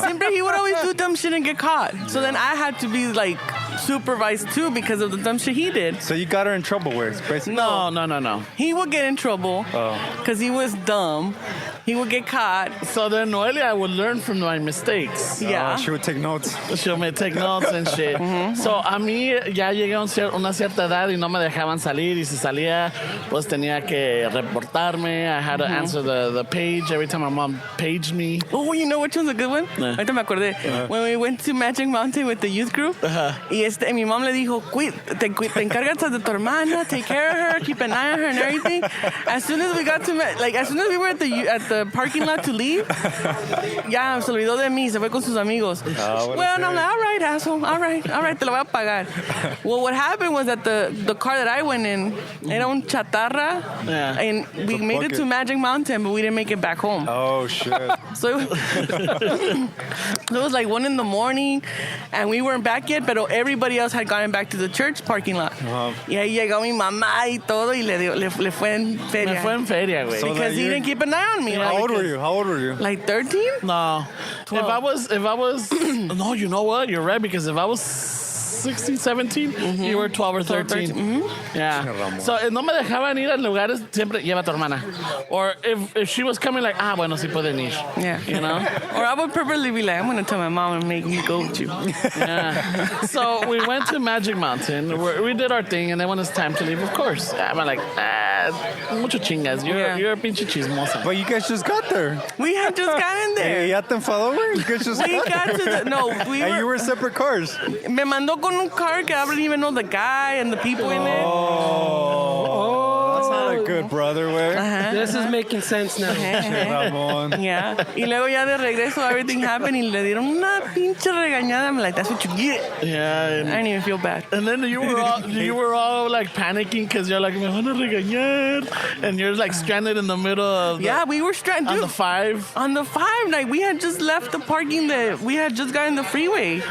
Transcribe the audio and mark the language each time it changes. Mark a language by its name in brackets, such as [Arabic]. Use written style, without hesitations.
[Spanish] Siempre [English] he would always do dumb shit and get caught. So then I had to be, like, supervised too because of the dumb shit he did. So you got her in trouble with, basically? No. He would get in trouble because he was dumb. He would get caught. So then Noelia would learn from my mistakes. Yeah. She would take notes. She'll take notes and shit. [Spanish] So a mí ya llegué a una cierta edad y no me dejaban salir, y si salía pues tenía que reportarme. [English] I had to answer the page every time my mom paged me. Oh, you know which one's a good one? [Spanish] Ahorita me acordé. [English] When we went to Magic Mountain with the youth group, [Spanish] y mi mom le dijo, te encargas de tu hermana, [English] take care of her, keep an eye on her and everything. As soon as we got to, as soon as we were at the parking lot to leave, [Spanish] ya se olvidó de mí, se fue con sus amigos. [English] Well, and I'm like, all right, asshole, all right, [Spanish] te lo voy a pagar. [English] Well, what happened was that the car that I went in, [Spanish] era un chatarra, [English] and we made it to Magic Mountain, but we didn't make it back home. Oh, shit. So it was like 1 a.m, and we weren't back yet, but everybody else had gotten back to the church parking lot. [Spanish] Y ahí llegó mi mamá y todo, y le fue en feria. Me fue en feria, güey. [English] Because he didn't keep an eye on me. How old were you? Like 13? No. 12. If I was no, you know what? You're right, because if I was 16, 17, you were 12 or 13. Yeah. [Spanish] So, no me dejaban ir a lugares, siempre lleva a tu hermana. [English] Or if she was coming, like, [Spanish] bueno, sí pueden ir. [English] Yeah. You know? Or I would purposely be like, I'm going to tell my mom and make me go with you. Yeah. So, we went to Magic Mountain. We did our thing, and then when it's time to leave, of course, I'm like, [Spanish] mucho chingas. [English] You're a [Spanish] pinche chismosa. [English] But you guys just got there. We had just gotten there. [Spanish] ¿Ya te enfadó, güey? [English] You guys just got to the... No, and you were separate cars. [Spanish] Me mandó con un car que [English] I didn't even know the guy and the people in it. That's not a good brother, güey. This is making sense now. Ramon. Yeah. [Spanish] Y luego ya de regreso, [English] everything happened, [Spanish] y le dieron una pinche regañada. [English] I'm like, that's what you get. Yeah. I didn't even feel bad. And then you were all like panicking because you're like, [Spanish] me van a regañar. [English] And you're like stranded in the middle of we were stranded. On the 5. On the 5, like we had just left the parking we had just gotten the freeway.